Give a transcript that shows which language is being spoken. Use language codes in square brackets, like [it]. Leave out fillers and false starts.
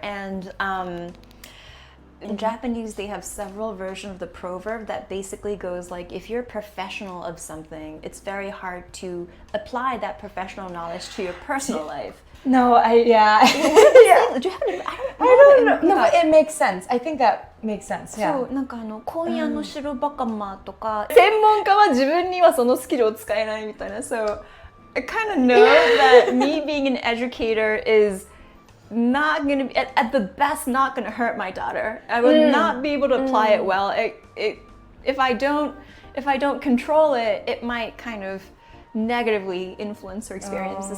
[en] And in Japanese, they have several versions of the proverb that basically goes like, if you're a professional of something, it's very hard to apply that professional knowledge to your personal life. No, Do you have any? I don't know. No, but it makes sense. I think that makes sense. Yeah. [ja] そう、なんか今夜の白バカマとか、専門家は自分にはそのスキルを使えないみたいな。 [en] So I kind of know that me being an educator is not going to be, at the best, not going to hurt my daughter. I would not be able to apply it well. If I don't control it, it might kind of negatively influence her experiences.